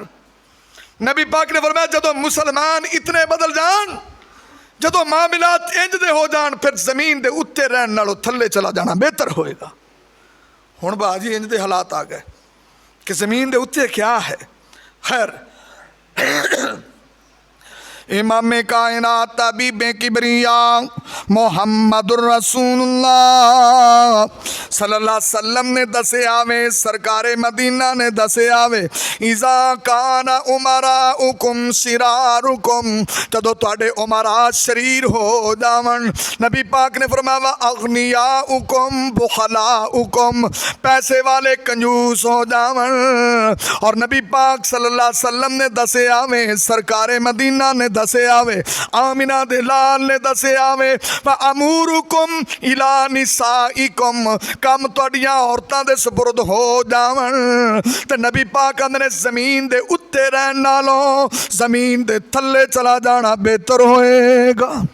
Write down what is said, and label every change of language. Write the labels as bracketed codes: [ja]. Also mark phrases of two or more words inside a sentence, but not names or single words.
[pa] نبی پاک نے فرمایا جدوں مسلمان اِنّے بدل جان، جدوں معاملات اِنج دے ہو جان، فیر زمین دے اُتّے رہن نالوں تھلّے چلا جانا بہتر ہوئے گا. ہُن باجی اِنج دے حالات آ گئے کہ زمین دے اُتّے کیا ہے. خیر امامِ کائنات طبیبِ کبریا [ar] محمد رسول اللہ صلی اللہ علیہ وسلم [pa] نے دسے آوے، سرکارِ مدینہ نے دسے آوے, [ar] إذا كان أمراؤكم شراركم, [pa] جدوں تہاڈے امرا شریر ہو جاون، نبی پاک نے فرمایا [ar] أغنياؤكم بخلاؤكم, [pa] پیسے والے کنجوس ہو جاون. اور نبی پاک [ar] صلی اللہ علیہ وسلم [pa] نے دسے آوے، سرکارِ مدینہ نے دسے آوے، آمنہ دے لال نے دسے آوے, आमिना दे लाल ने दसे आवे, [ar] أموركم إلى نسائكم, [pa] کم تہاڈیاں عورتاں دے سپرد ہو جاون. تے نبی پاک کہندے نے زمین دے اُتّے رہن نالوں زمین دے تھلّے چلا جانا بہتر ہوئے گا.